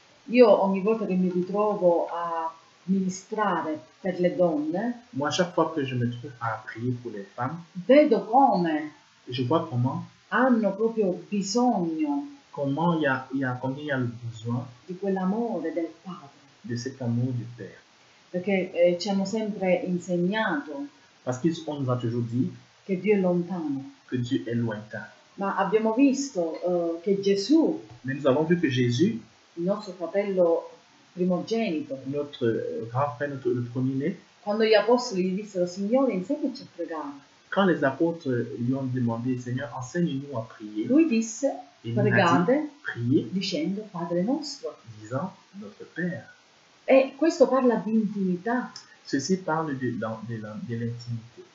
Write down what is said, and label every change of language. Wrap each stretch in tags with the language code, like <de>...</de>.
<it>Io ogni volta che mi ritrovo a ministrare per le donne,</it> <fr>Moi, chaque fois que je me trouve à prier pour les femmes,</fr> <it>vedo come</it> <fr>je vois comment</fr> <it>hanno proprio bisogno</it> <fr>il y a le besoin</fr> <it>di quell'amore del padre,</it> <fr>de cet amour du Père.</fr> <it>perché ci hanno sempre insegnato</it> <fr>Parce qu'on nous a toujours dit</fr> <it>che Dio è lontano,</it> <fr>que Dieu est lointain.</fr> <it>ma abbiamo visto che Gesù,</it> <fr>Mais nous avons vu que Jésus,</fr> <it>il nostro fratello primogenito,</it> <fr>notre grand frère, le premier-né,</fr> <it>quando gli apostoli gli dissero Signore insegnaci a pregare,</it> <fr>quand les apôtres lui ont demandé, Seigneur, enseigne-nous à prier,</fr> <it>lui disse</it> <fr>il nous a dit,</fr> <it>pregate</it> <fr>priez,</fr> <it>dicendo Padre nostro.</it> <fr>disant, notre Père.</fr> <it>E questo parla di intimità.</it> <fr>Ceci parle de l'intimité.</fr>